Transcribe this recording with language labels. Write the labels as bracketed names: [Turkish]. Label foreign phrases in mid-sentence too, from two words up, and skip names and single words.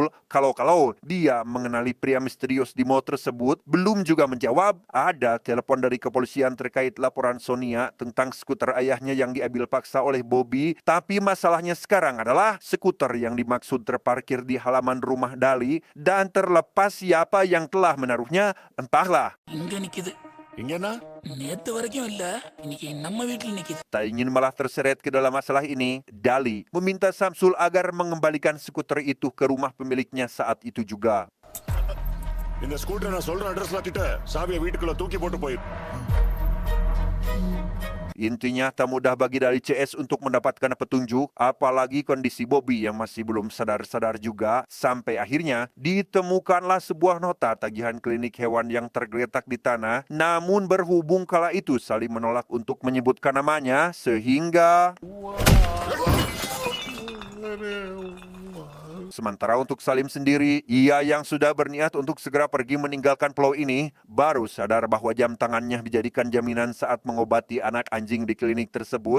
[Indonesian] Kalau dia mengenali pria misterius di mall tersebut, belum juga menjawab. Ada telepon dari kepolisian terkait laporan Sonia tentang skuter ayahnya yang diambil paksa oleh Bobby. Tapi masalahnya sekarang adalah skuter yang dimaksud terparkir di halaman rumah Dali, dan terlepas siapa yang telah menaruhnya, entahlah. [Tamil] இங்க நிக்குது. இங்கன்னா நேத்து வரைக்கும் இல்ல, இன்னைக்கு நம்ம வீட்டுல நிக்குது. [Indonesian] Tak ingin malah terseret ke dalam masalah ini, Dali meminta Samsul agar mengembalikan skuter itu ke rumah pemiliknya saat itu juga. [Tamil] இந்த ஸ்கூட்டர் நான் சொல்ற அட்ரஸ்ல கிட்ட சாவியை வீட்டுக்குள்ள தூக்கி போட்டு போய். [Indonesian] Intinya tak mudah bagi Dali CS untuk mendapatkan petunjuk, apalagi kondisi Bobby yang masih belum sadar-sadar juga. Sampai akhirnya ditemukanlah sebuah nota tagihan klinik hewan yang tergeletak di tanah. Namun berhubung kala itu Salim menolak untuk menyebutkan namanya, sehingga sementara untuk Salim sendiri, ia yang sudah berniat untuk segera pergi meninggalkan pulau ini, baru sadar bahwa jam tangannya dijadikan jaminan saat mengobati anak anjing di klinik tersebut.